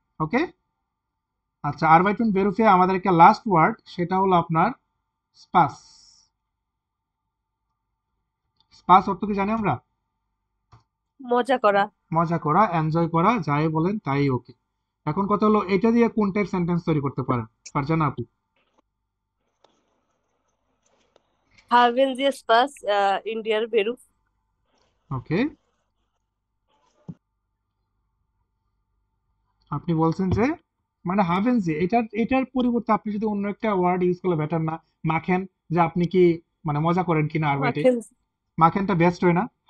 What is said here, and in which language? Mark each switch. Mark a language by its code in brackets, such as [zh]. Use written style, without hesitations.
[bn] ওকে, আচ্ছা আরবাইটুন বেরুফে আমাদের একটা লাস্ট ওয়ার্ড, সেটা হলো আপনার স্পাস। স্পাস অর্থ কি জানি আমরা? মজা করা। মজা করা, এনজয় করা, যাই বলেন তাই ওকে। এখন কথা হলো এটা দিয়ে কোন টাইপ সেন্টেন্স তৈরি করতে পারেন ফারজানা আপু? [de] Haben Sie Spaß in der Beruf? [bn] ওকে, আপনি বলছেন যে মানে হাভেন যে এটার পরিবর্তে আপনি যদি অন্য একটা ওয়ার্ড ইউজ করলে বেটার না? মাখেন, যে আপনি কি মানে মজা করেন কিনা আরবাইটে, [de] Machen Sie, [bn] মাখেনটা বেস্ট হয় না? জি